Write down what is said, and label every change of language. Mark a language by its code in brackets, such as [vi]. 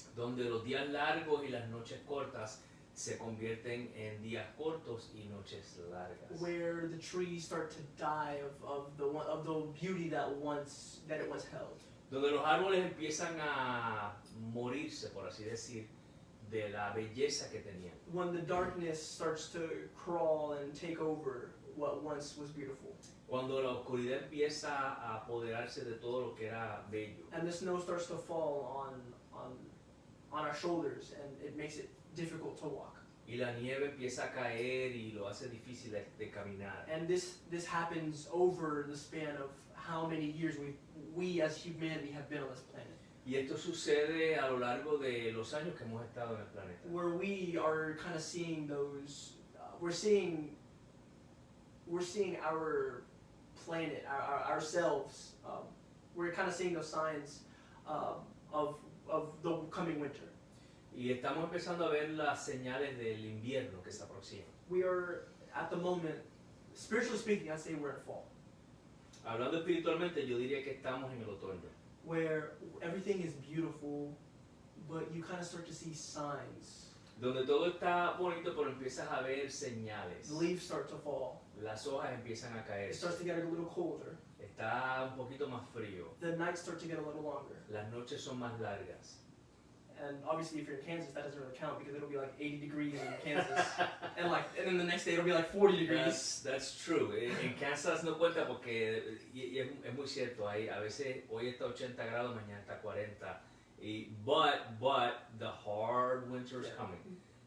[es] Donde los días largos y las noches cortas se convierten en días cortos y noches largas. [en] Where the trees start to die of the beauty that it once held. [es] Donde los árboles empiezan a morirse, por así decir, de la belleza que tenían. [en] When the darkness starts to crawl and take over what once was beautiful. [es] Cuando la oscuridad empieza a apoderarse de todo lo que era bello. [en] And the snow starts to fall on our shoulders and it makes it difficult to walk. [es] Y la nieve empieza a caer y lo hace difícil de caminar. [en] And this happens over the span of how many years we as humanity have been on this planet. [es] Y esto sucede a lo largo de los años que hemos estado en el planeta. [en] Where we are kind of seeing those, we're seeing our planet, ourselves, we're kind of seeing those signs of the coming winter. [es] Y estamos empezando a ver las señales del invierno que se aproxima. [en] We are, at the moment, spiritually speaking, I'd say we're in fall, [es] Hablando espiritualmente, yo diría que estamos en el otoño, [en] where everything is beautiful, but you kind of start to see signs. [es] donde todo está bonito, pero empiezas a ver señales. [en] The leaves start to fall. [es] Las hojas empiezan a caer. [en] It starts to get a little colder. [es] Está un poquito más frío. [en] The nights start to get a little longer. [es] Las noches son más largas. [en] And obviously, if you're in Kansas, that doesn't really count because it'll be like 80 degrees in Kansas, and then the next day it'll be like 40 degrees. That's true. [es] En Kansas no cuenta porque y es muy cierto. Hay a veces hoy está 80 grados, mañana está 40. [en] But the hard winter is coming.